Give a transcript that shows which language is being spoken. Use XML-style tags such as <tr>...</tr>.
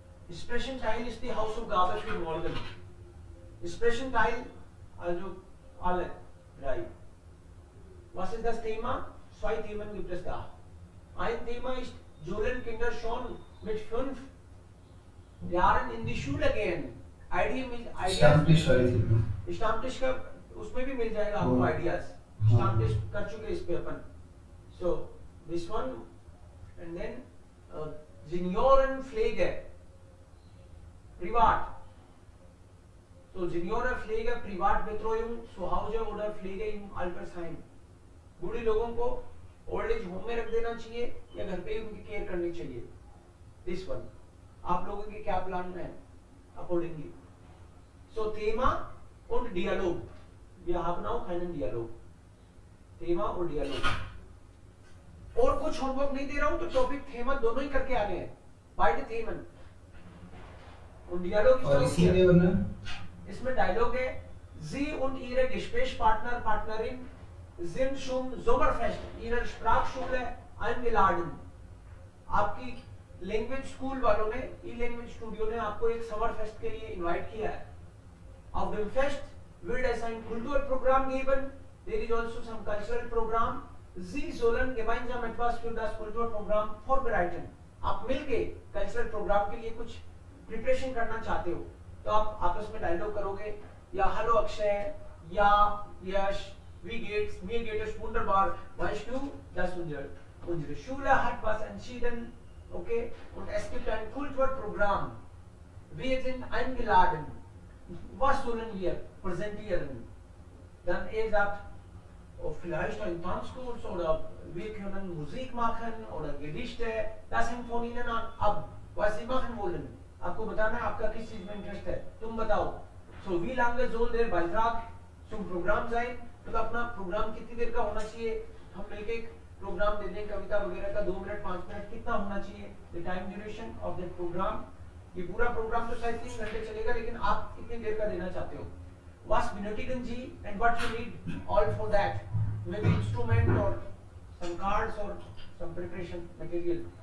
<de>Expression Teil ist die Hausaufgabe für morgen. Expression Teil, also alle drei. Was ist das Thema? 2 Themen gibt es da. Ein Thema ist, sollen Kinder schon mit 5 Jahren in die Schule gehen?</de> <hi>Stammtisch वाली थी. स्टाम्पटिश का उसमें भी मिल जाएगा आपको ideas. स्टाम्पटिश कर चुके इस पे अपन.</hi> <en>so this one and then</en> <de>Seniorenpflege privat. So Seniorenpflege Privatbetreuung zu Hause oder Pflege im Altersheim.</de> <hi>बूढ़े लोगों को ओल्ड एज होम में रख देना चाहिए या घर पे ही उनकी केयर करनी चाहिए.</hi> <en>this one</en> <hi>आप लोगों के क्या प्लान है accordingly.</hi> <de>So Thema und Dialog. Wir haben auch keinen Dialog. Thema</de> <hi>और</hi> <de>Dialog.</de> <hi>और कुछ होमवर्क नहीं दे रहा हूं तो टॉपिक थेमा दोनों ही करके आने हैं.</hi> <de>Beide Themen. Und Dialog</de> <hi>और</hi> <de>ist</de> <hi>इसी में वरना इसमें डायलॉग है.</hi> <de>Sie und ihre Gesprächspartner Partnerin sind schon Sommerfest ihrer Sprachschule eingeladen.</de> <hi>आपकी लैंग्वेज स्कूल वालों ने ई लैंग्वेज स्टूडियो ने आपको एक समर फेस्ट के लिए इनवाइट किया है.</hi> <de>Auf dem Fest wird es ein Kulturprogramm geben.</de> <en>There is also some cultural program.</en> <de>Sie sollen gemeinsam etwas für das Kulturprogramm vorbereiten.</de> <hi>आप मिलके कल्चरल प्रोग्राम के लिए कुछ प्रिपरेशन करना चाहते हो तो आप आपस में डायलॉग करोगे या हेलो अक्षय या यश</hi> <de>wie geht's, mir geht es wunderbar, weißt du, dass unsere Schule hat was entschieden, okay, und es gibt ein Kulturprogramm. Wir sind eingeladen. Was sollen wir präsentieren? Dann er sagt, oh, vielleicht ein Tanzkurs oder wir können Musik machen oder Gedichte. Das hängt von Ihnen ab, was Sie machen wollen.</de> <hi>आपको बताना है आपका किस चीज में interest है, तुम बताओ.</hi> <de>So wie lange soll der Beitrag zum Programm sein?</de> <hi>तो अपना प्रोग्राम कितनी देर का होना चाहिए. हम मिलके एक प्रोग्राम दे दें कविता वगैरह का 2 मिनट 5 मिनट कितना होना चाहिए.</hi> <en>The time duration of that programme.</en> <hi>ये पूरा प्रोग्राम तो शायद 3 घंटे चलेगा लेकिन आप कितनी देर का देना चाहते हो.</hi> <de>Was benötigen Sie</de> <en>and what you need all for that? Maybe instrument or some cards or some preparation material.</en>